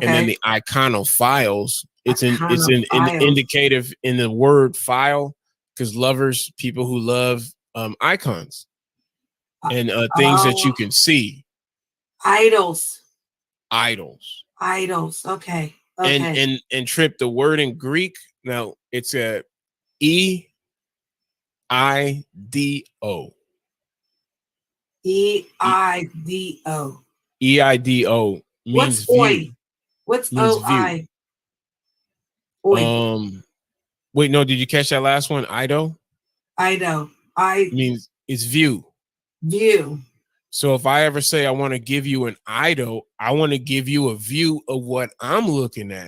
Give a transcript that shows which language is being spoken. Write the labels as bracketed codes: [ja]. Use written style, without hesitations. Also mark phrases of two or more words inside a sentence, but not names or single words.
[en] And then the iconophiles, it's an indicative in the word file, because lovers, people who love icons and things that you can see. Idols. Okay. And Trip, the word in Greek, now it's a E-I-D-O. E-I-D-O. E-I-D-O means view. What's O-I? Wait, no, did you catch that last one? Ido? Ido. Means it's view. View. So if I ever say I want to give you an Ido, I want to give you a view of what I'm looking at.